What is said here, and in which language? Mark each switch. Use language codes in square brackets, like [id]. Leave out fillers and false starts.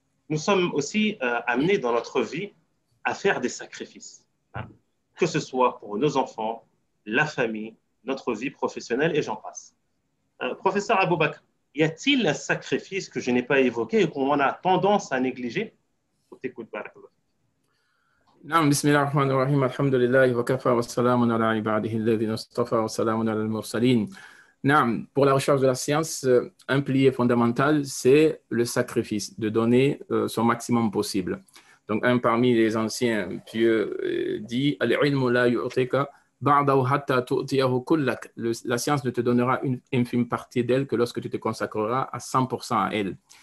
[fr] Nous sommes aussi amenés dans notre vie à faire des sacrifices, hein, que ce soit pour nos enfants, la famille, notre vie professionnelle et j'en passe. Professeur Aboubakr, y a-t-il un sacrifice que je n'ai pas évoqué et qu'on a tendance à négliger? [ar] نعم بسم الله الرحمن الرحيم الحمد لله وكفى والسلام على عباده الذين اصطفى والسلام على المرسلين. [fr] نعم, pour la recherche de la science, un pilier fondamental, c'est le sacrifice, de donner son maximum possible. Donc, un parmi les anciens pieux dit [ar] Al-ilmu la yu'tika ba'dahu hatta tu'tiyahu kullak. [fr] La science ne te donnera une infime partie d'elle que lorsque tu te consacreras à 100% à elle.